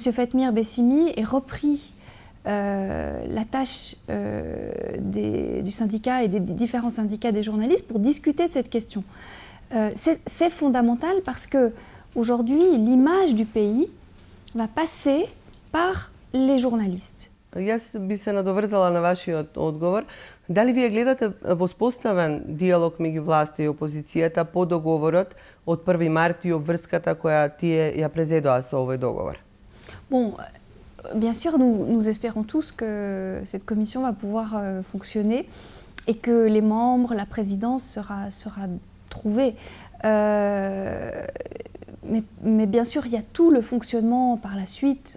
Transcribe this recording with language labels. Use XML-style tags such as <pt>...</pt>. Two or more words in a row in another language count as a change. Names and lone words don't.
<fr>Fatmir Bessimi, ait repris la tâche du syndicat et des différents syndicats des journalistes pour discuter de cette question. C'est fondamental parce qu'aujourd'hui, l'image du pays va passer par les journalistes.</fr> <mk>Јас би се надоврзала на вашиот одговор. Дали вие гледате воспоставен диалог меѓу власта и опозицијата по договорот од 1 март и обврската која тие ја презедоа со овој договор?</mk> <fr>Bon, bien sûr, nous espérons tous que cette commission va pouvoir fonctionner et que les membres, la présidence sera trouvée. Mais bien sûr, il y a tout le fonctionnement par la suite.</fr>